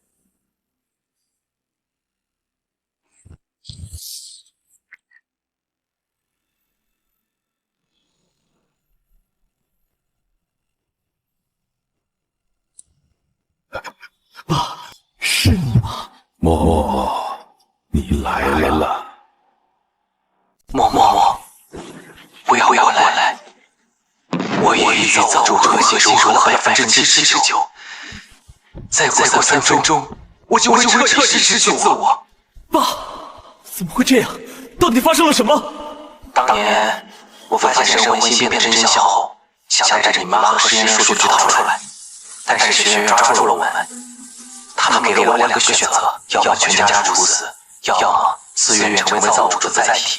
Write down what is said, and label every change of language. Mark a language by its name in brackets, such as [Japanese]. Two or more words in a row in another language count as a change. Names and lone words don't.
[Chinese] 爸，是你吗？默默，你來了。默默，不要回來！我已與造物主核心融合了79%，再過3 分鐘，我就會徹底失去自我。爸，怎麼會這樣？到底發生了什麼？當年我發現神魂芯片的真相後，想帶着你媽和實驗數據逃出來，但是學院抓住了我們。他們給了我2個選擇，要麼全家處死，要麼自願成為造物主的載體。